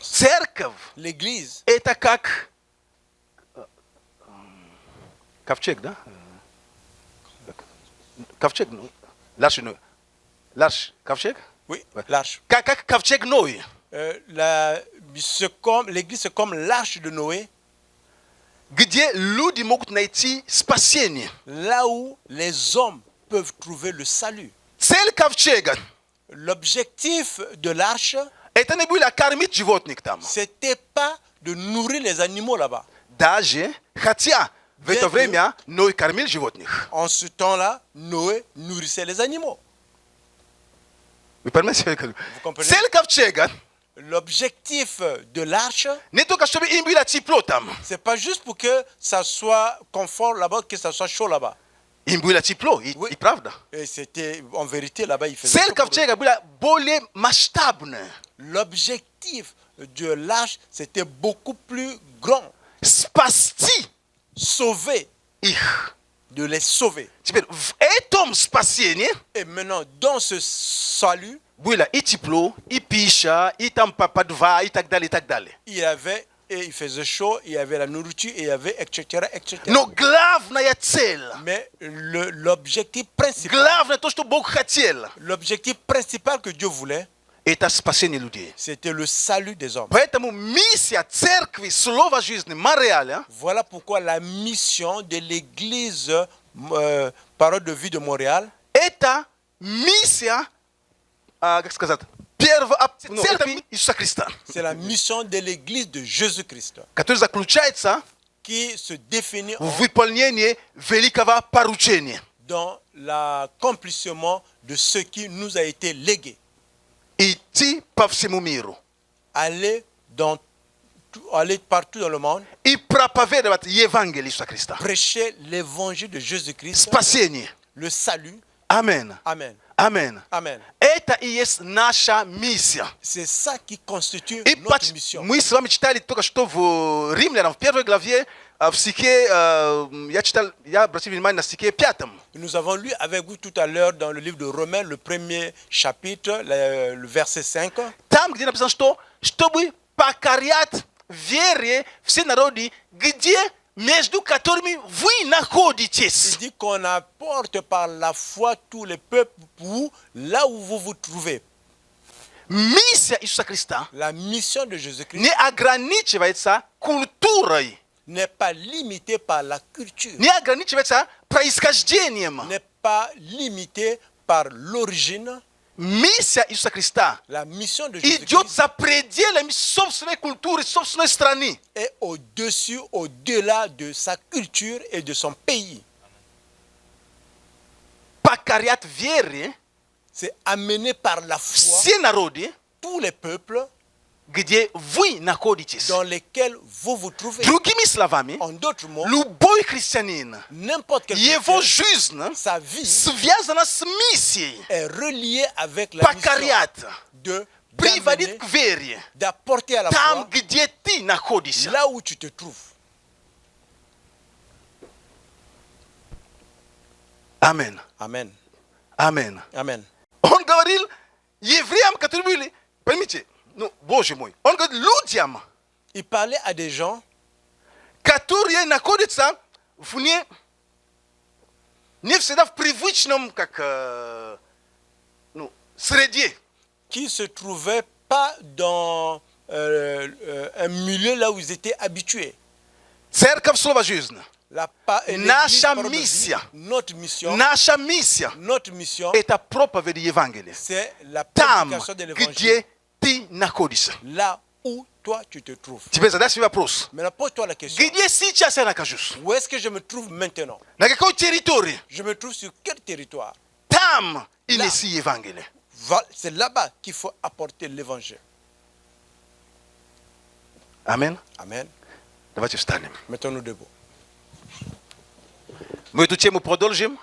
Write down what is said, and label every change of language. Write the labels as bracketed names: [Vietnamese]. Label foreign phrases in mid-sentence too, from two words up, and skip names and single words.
[Russian] Церковь [French] L'église, [Russian] это как ковчег, да? Ковчег, L'arche, ковчег? [French] oui, l'arche. [Russian] Как ковчег Ноя. [French] L'église, c'est comme l'arche de Noé, [Russian] Где люди могут найти спасение. [French] là où les hommes peuvent trouver le salut. [Russian] Цель ковчега [French] L'objectif de l'arche, [Russian] это не было кормить животных там. [French] c'était pas de nourrir les animaux là-bas. [Russian] Даже, хотя в это [French] Bien [Russian] время Ной кормил животных. [French] En ce temps-là, Noé nourrissait les animaux. [Russian] Вы понимаете? [French] comprenez? [Russian] Цель ковчега [French] L'objectif de l'arche, [Russian] не только чтобы им было тепло там. [French] c'est pas juste pour que ça soit confort là-bas, que ça soit chaud là-bas. [Russian] Им было тепло, и правда. [French] Et c'était, en vérité, là-bas, il faisait [Russian] Цель [French] chaud pour eux. [Russian] ковчега была более масштабная. [French] L'objectif de l'arche, c'était beaucoup plus grand. [Russian] Спасти [French] Sauver, [Russian] их. [French] de les sauver. [Russian] Теперь в этом спасении [French] Et maintenant, dans ce salut, [Russian] было и тепло, и пища, и там подва, и так далее, и так далее. [French] il y avait, et il faisait chaud, il y avait la nourriture, et il y avait, etc., etc. [Russian] Но главная цель, [French] Mais l'objectif principal, [Russian] главное то, что Бог хотел, [French] l'objectif principal que Dieu voulait, [Russian] это спасение людей. [French] c'était le salut des hommes. [Russian] Поэтому миссия церкви Слова Жизни Монреаля [French] Voilà pourquoi la mission de l'église Parole de vie de Montréal, [Russian] это миссия, как сказать, церкви Иисуса Христа, [French] c'est la mission de l'église de Jésus-Christ, [Russian] которая заключается [French] qui se définit [Russian] в выполнении великого поручения. [French] dans l'accomplissement de ce qui nous a été légué. [Russian] Идти по всему миру [French] Aller partout dans le monde, [Russian] и проповедовать Евангелие Иисуса Христа. [French] prêcher l'évangile de Jésus-Christ, [Russian] Спасение. [French] le salut. [Russian] Аминь. [French] Amen. [Russian] Аминь. [French] Amen. [Russian] Это и есть наша миссия. [French] C'est ça qui constitue [Russian] И [French] notre mission. [Russian] мы с вами читали только что в Римлянам, в первой главе, в стихе, я обратил внимание на стихе 5. [French] Nous avons lu avec vous tout à l'heure dans le livre de Romains, le premier chapitre, le verset 5. [Russian] Там, где написано, что чтобы покорять вере все народы, где между которыми вы [French] Il [Russian] находитесь. [French] dit qu'on apporte par la foi tous les peuples pour là où vous vous trouvez. [Russian] Миссия Иисуса Христа [French] La mission de Jésus-Christ [Russian] не ограничивается культурой, [French] n'est pas limitée par la culture, [Russian] не ограничивается происхождением, [French] n'est pas limitée par l'origine, [Russian] Миссия Иисуса Христа [French] La mission de idiot Jésus-Christ [Russian] za predie mi sobственной культуры, собственной страны. [French] est au-dessus, au-delà de sa culture et de son pays. [Russian] Покорять вере [French] C'est amené par la foi [Russian] все народы, [French] tous les peuples [Russian] где вы находитесь. [French] dans lesquels vous vous trouvez. [Russian] Другими словами, [French] En d'autres mots, [Russian] любой христианин, [French] n'importe quel [Russian] его [French] chrétien, [Russian] жизнь [French] sa vie [Russian] связана с миссией [French] est reliée avec la mission [Russian] покорять, [French] de [Russian] приводить [French] d'amener, [Russian] к вере [French] d'apporter à la [Russian] там, [French] foi [Russian] где ты находишься. [French] là où tu te trouves. [Russian] Амен. [French] Amen. [Russian] Амен. [French] Amen. [Russian] Он говорил евреям, которые были, поймите, ну, Боже мой, он говорит людям, [French] Il parlait à des gens [Russian] которые находятся не всегда в привычном, как, среде. [French] qui se trouvaient pas dans un milieu là où ils étaient habitués. [Russian] Церковь Слова Жизни. [French] L'église, [Russian] Наша [French] parole de vie, [Russian] миссия, [French] notre [Russian] наша [French] mission, [Russian] это проповедь Евангелия. [French] c'est la [Russian] Там, [French] prédication de l'évangile. [Russian] где ты находишься. [French] Là où toi tu te trouves. [Russian] Теперь задай себе вопрос. [French] Maintenant pose-toi la question. [Russian] Где сейчас я нахожусь? [French] Où est-ce que je me trouve maintenant? [Russian] На какой территории? [French] Je me trouve sur quel territoire? [Russian] Там и [French] Là. [Russian] неси Евангелие. [French] C'est là-bas qu'il faut apporter l'évangile. [Russian] Амен. [French] Amen. [Russian] Давайте встанем. [French] Mettons-nous debout. [Russian] Мы эту тему продолжим.